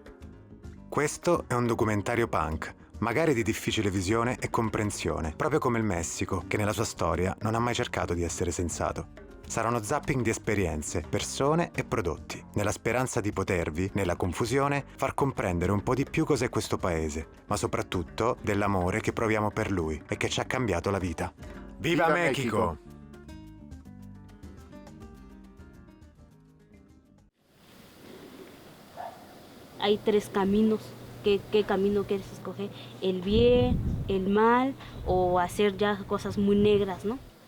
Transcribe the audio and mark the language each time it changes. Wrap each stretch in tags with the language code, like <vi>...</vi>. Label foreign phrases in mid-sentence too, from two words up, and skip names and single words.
<it>Questo è un documentario punk, magari di difficile visione e comprensione, proprio come il Messico, che nella sua storia non ha mai cercato di essere sensato. Sarà uno zapping di esperienze, persone e prodotti, nella speranza di potervi, nella confusione, far comprendere un po' di più cos'è questo paese, ma soprattutto dell'amore che proviamo per lui e che ci ha cambiato la vita.</it> <es>Viva México! Hay 3 caminos. ¿Qué camino quieres escoger? ¿El bien, el mal o hacer ya cosas muy negras, no?</es>